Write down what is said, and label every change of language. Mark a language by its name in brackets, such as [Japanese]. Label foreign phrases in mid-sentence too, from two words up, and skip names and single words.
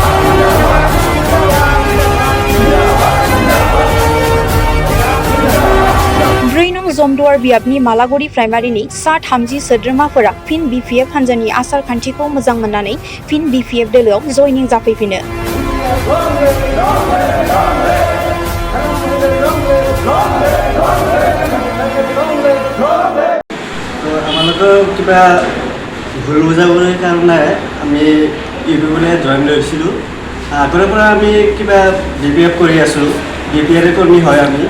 [Bodo] 4 नं जमदुवार बियाबनि मालागुरि प्राइमारिनि सा 30 सोद्रोमाफोरा फिन बिपिएफ हान्जानि आसार खान्थिखौ मोजां मोननानै फिन बिपिएफ दोलोआव जयनिं जाफैफिनो। [Assamese] আমালোকৰ কিবা ভুল বুজাবুজিৰ কাৰণে আমি ইউপিপিএলে জইন লৈছিলোঁ। আগৰে পৰা আমি কিবা বিপিএফ কৰি আছোঁ, বিপিএফ কৰ্মী হয় আমি।